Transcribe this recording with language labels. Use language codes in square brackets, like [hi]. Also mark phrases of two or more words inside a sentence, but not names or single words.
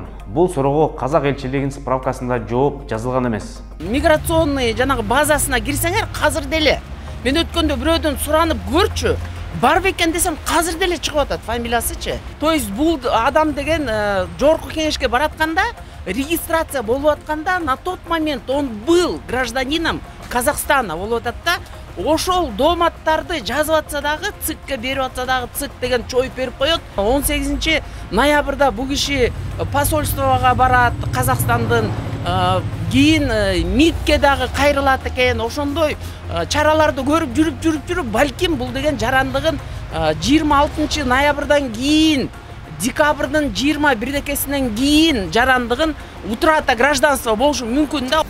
[ky] Бул суроого казак элчилигинин справкасында жооп жазылган эмес. Миграционный жанагы базасына кирсеңер азыр деле. Мен өткөндө бирөөдөн суранып көрчү. Бар бекен десем азыр деле чыгып атат фамилиясычы. [ru] То есть [ky] бул адам деген Жогорку Кеңешке баратканда, регистрация болуп атканда, [ru] на тот момент он был гражданином Казахстана [ky] болуп атат да. Ошол дооматтарды жазып атса дагы, ЦИКке берип атса дагы, ЦИК деген чоюп берип коет. 18 ноябрда бул киши посольствого барат, Казакстандын кийин МИДке дагы кайрылат экен. Ошондой чараларды көрүп жүрүп, балким бул деген жарандыгын 26 ноябрдан кийин, декабрдын 21-декесинен кийин жарандыгын [ru] утрата гражданство [ky] болушу мүмкүн да.